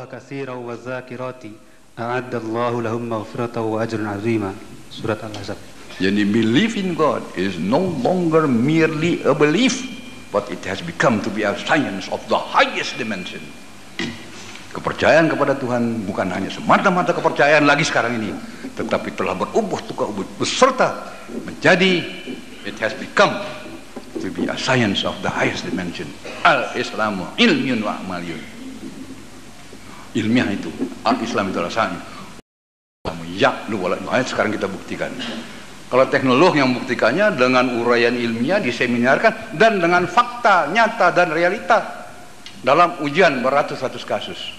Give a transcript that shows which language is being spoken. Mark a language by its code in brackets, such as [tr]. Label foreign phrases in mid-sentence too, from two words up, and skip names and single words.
[ar] كثيرا والذاكرات أعد الله لهم مغفرة وأجرا عظيما. [id] Surat Al-Ahzab. [en] Jadi belief in God is no longer merely a belief, but it has become to be a science of the highest dimension. [id] Kepercayaan kepada Tuhan bukan hanya semata-mata kepercayaan lagi sekarang ini, tetapi telah berubah beserta menjadi, [en] it has become to be a science of the highest dimension. [ar] الإسلام علمي وعملي. [id] Ilmiah itu, al-Islam itu rasanya. Ya, sekarang kita buktikan. Kalau teknolog yang membuktikannya dengan uraian ilmiah diseminarkan dan dengan fakta nyata dan realita dalam ujian beratus-ratus kasus.